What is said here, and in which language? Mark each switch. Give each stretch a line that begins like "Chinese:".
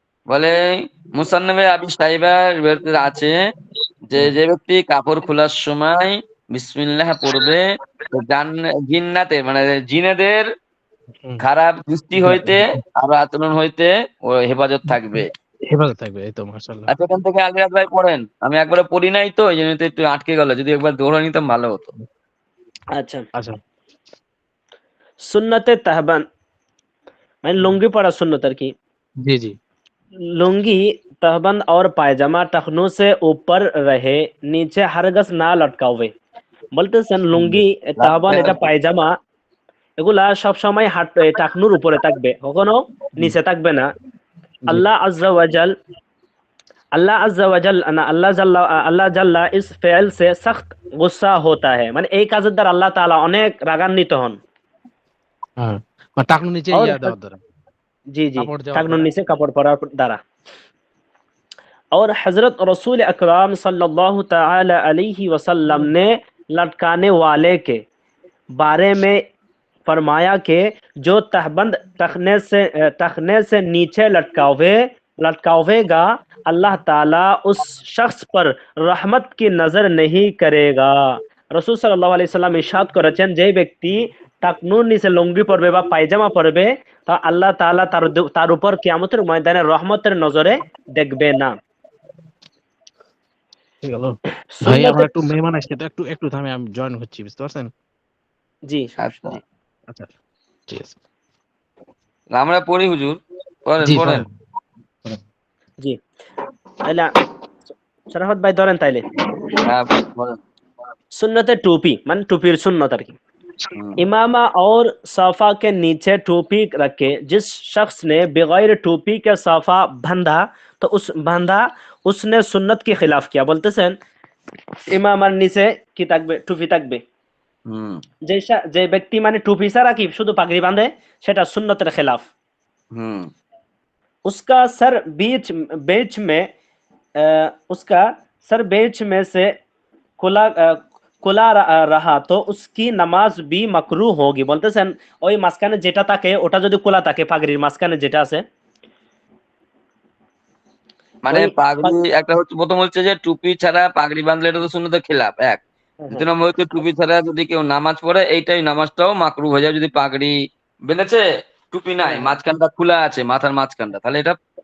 Bangla: বলে মুসান্নফে আবি সাইবার বেরতে আছে যে যে ব্যক্তি কাপড় খোলার সময় বিসমিল্লাহ পড়বে তো জিন্নাতে মানে জিনেদের খারাপ দৃষ্টি হইতে আর আচরণ হইতে ও হেফাজত থাকবে। হেফাজত থাকবে, এই তো মাশাআল্লাহ। আচ্ছা, এখান থেকে আলিরাজ ভাই পড়েন, আমি একবারে পড়ি নাই তো এই জন্য তো একটু আটকে গেল, যদি একবার দৌড়ে নিতাম ভালো হতো।
Hindi: अच्छा,
Bangla: আচ্ছা,
Hindi: सुन्नत तहबन मैंने लुंगी पढ़ा सुन्नत की।
Bangla: জি জি
Hindi: लुंगी तहबंद और पायजामा टखनों से ऊपर रहे, नीचे हरगस ना लटकावे।
Bangla: বলতে সেন লুঙ্গি তাহবান এটা পায়জামা এগুলা সব সময় হাত টাকনুর উপরে থাকবে, কখনো নিচে থাকবে না। জি আল্লাহ আজ্জা ওয়াজাল
Hindi: अल्लाह जल्ला इस फेल से सख्त गुस्सा होता है,
Bangla: মানে এই কাজের দ্বারা আল্লাহ তাআলা অনেক রাগান্বিত হন। হ্যাঁ, মানে টাকনুর নিচে
Hindi: और
Bangla: ইয়া দেওয়ার দ্বারা,
Hindi: जी जी
Bangla: কাপড় দেওয়ার টাকনুর দ্বারা। নিচে কাপড় পরার দ্বারা।
Hindi: और हजरत रसूल अकराम सल्लल्लाहु ताला अलैहि वसल्लम ने लटकाने वाले के बारे में फरमाया कि जो तहबंद तखने से नीचे लटकावेगा, अल्लाह ताला उस शख्स पर रहमत की नजर नहीं करेगा।
Bangla: রসুল সাল্লাল্লাহু আলাইহি সাল্লাম ইরশাদ করেছেন, যে ব্যক্তি টাকনুর নিচে লুঙ্গি পরবে বা পায়জামা পরবে তা আল্লাহ তাআলা তার উপর কিয়ামতের ময়দানে রহমতের নজরে দেখবে না। ঠিক হলো ভাই, সুন্নতে আমার একটু মেহমান আসছে তো, একটু একটু থামে, আমি জয়েন হচ্ছি, বুঝতে পারছেন? জি আচ্ছা, জি আচ্ছা, ঠিক আছে। আমরা পড়ি হুজুর, পড়েন জি পড়েন। পড়েন। জি তাহলে শরাফত ভাই ধরেন তাইলে। হ্যাঁ পড়েন।
Hindi: सुन्नत टोपी मान टोपी सुन्नत की।
Bangla: হুম
Hindi: इमामा और साफा के नीचे टोपी रखे, जिस शख्स ने बगैर टोपी के साफा बांधा उसने सुन्नत के खिलाफ किया।
Bangla: बोलते सेन ইমামার নিচে কি থাকবে? টুপি থাকবে। হুম যে ব্যক্তি মানে টুপি ছাড়া কি শুধু পাগড়ি বাঁধে সেটা সুন্নতের খেলাফ। হুম
Hindi: उसका सर बीच में उसका सर बीच में से खुला रहा तो उसकी নামাজ भी মাকরু होगी।
Bangla: বলতেছেন ওই মাঝখানে যেটা থাকে ওটা যদি খোলা থাকে, পাগড়ির মাঝখানে যেটা আছে মানে ওই পাগড়ি একটা হচ্ছে, প্রথম হচ্ছে যে টুপি ছাড়া পাগড়ি বাঁধলে এটা তো সুন্নতের খেলাফ এক। দ্বিতীয় নম্বর হচ্ছে টুপি ছাড়া যদি কেউ নামাজ পড়ে এইটাই নামাজটাও মাকরু হয়ে যায়। যদি পাগড়ি বেঁধেছে টুপি নাই, মাঝখানটা খোলা আছে মাথার মাঝখানটা, তাহলে এটা